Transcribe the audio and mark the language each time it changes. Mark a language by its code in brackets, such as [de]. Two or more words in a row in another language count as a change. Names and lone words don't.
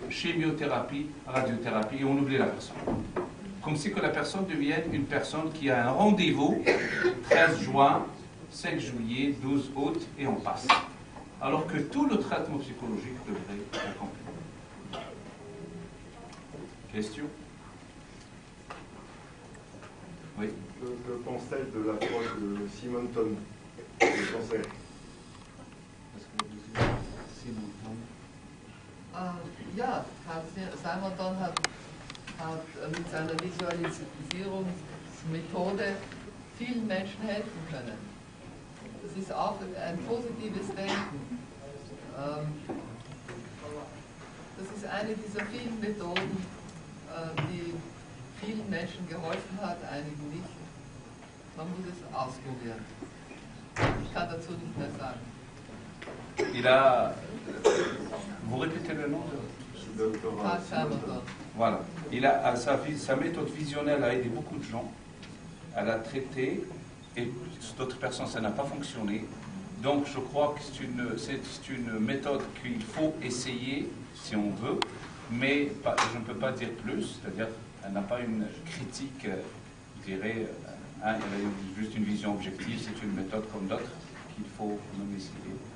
[fr] Chimiothérapie, radiothérapie, et on oublie la personne. Comme si que la personne devienne une personne qui a un rendez-vous 13 juin, 5 juillet, 12 août, et on passe. Alors que tout le traitement psychologique devrait être complet. Question? Oui. Que pense-t-elle de l'approche de Simonton, du cancer? [de] Ja, Simonton hat mit seiner Visualisierungsmethode vielen Menschen helfen können. Das ist auch ein positives Denken. Das ist eine dieser vielen Methoden, die vielen Menschen geholfen hat, einigen nicht. Man muss es ausprobieren. Ich kann dazu nicht mehr sagen. [fr] Vous répétez le nom de... Carl Samerton. Voilà. Sa méthode visionnelle a aidé beaucoup de gens. Elle a traité, et d'autres personnes, ça n'a pas fonctionné. Donc je crois que c'est une méthode qu'il faut essayer si on veut, mais je ne peux pas dire plus, c'est-à-dire elle n'a pas une critique, je dirais, elle a juste une vision objective, c'est une méthode comme d'autres qu'il faut même essayer.